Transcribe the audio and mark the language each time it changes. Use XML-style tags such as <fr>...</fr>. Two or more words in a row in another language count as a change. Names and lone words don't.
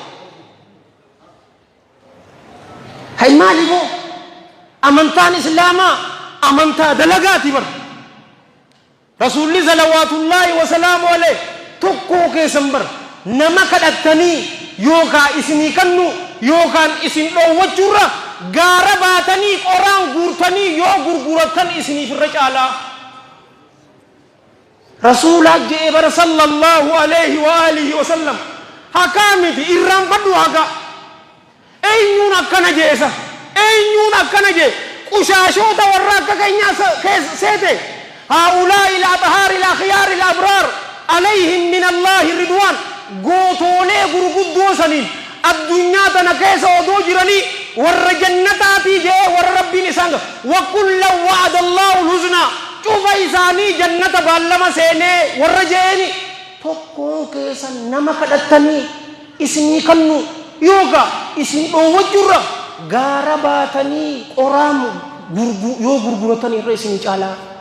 <om>hay maaliifoo amantaan islaamaa amantaa dalagaati bar rasuulli</om> <ar>صلوات الله وسلامه عليه</ar> <om>tokkoo keessan bar nama kadhattanii yookaan isinii kannu yookaan isin dhoowwachuurra gaara baatanii qoraan guurtanii yoo gurguratan isiniif irra caalaa rasuulaa jee bara</om> <ar>صلى الله عليه وآله وسلم</ar> <om>hakaamiti irraan badhu haka eenyuun akkana jeesa eenyuun akkana jee qushaashota warra akka keenyaa seete</om> <ar>هؤلاء الأبحار الأخيار الأبرار عليهم من الله رضوان</ar> <om>gootoolee gurguddoo saniin addunyaa tana keessa odoo jiranii warra jannataatii jee warra rabbiin isaan</om> <ar>وكلا وعد الله الحسنى</ar> <om>cufa isaanii jannata baallama seenee warra jeeni tokkoon keessan nama kadhattanii isinii kannu yookaan isin dhoowwachuurra gaara baatanii qoraan yoo gurguratan irra isinii caalaa</om>